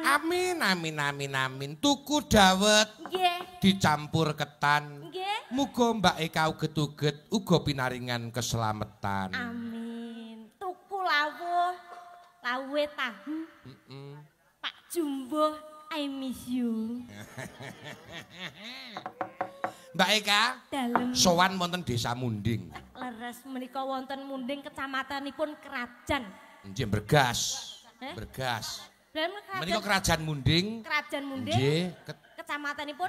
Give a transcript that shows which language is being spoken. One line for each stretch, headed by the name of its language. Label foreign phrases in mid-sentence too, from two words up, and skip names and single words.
Javanese: amin amin amin amin. Tuku dawet Nggih. dicampur ketan. Nggih. Muga Mbak Eka uget-uget uga pinaringan keselamatan. Amin. Tuku lawuh, lawuhe tahu. Pak Jumbo,
English: I miss you.
Javanese: Mbak Eka, Dalem. sowan wonten Desa Munding. Leres menika wonten Munding kecamatanipun Krajan. Nggih Bergas. Eh? Bergas. Dan Menika Kerajaan Munding. Kerajaan Munding. Nggih, Kecamatanipun